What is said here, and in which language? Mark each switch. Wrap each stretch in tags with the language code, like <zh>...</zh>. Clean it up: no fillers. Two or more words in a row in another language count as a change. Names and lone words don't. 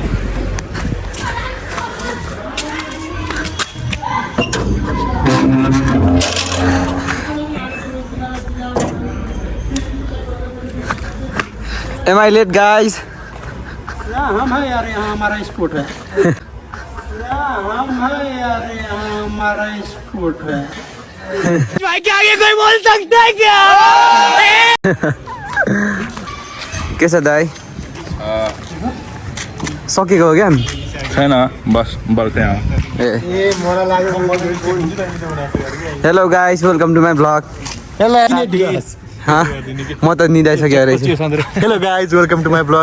<en>Am I late, guys?</en> <hi>हम है यार, यहाँ हमारा स्पोर्ट है। हम है यार, यहाँ हमारा स्पोर्ट है। भाई क्या आगे कोई बोल सकता है क्या? कैसा दाई?</hi> <ne>सकेको हो क्या? छैन बस बल्छ यहाँ।</ne> <en>hello guys, welcome to my blog.</en> <ne>हाँ म त निदाइसकेको रहेछु।</ne> <en>hello guys, welcome to my blog.</en>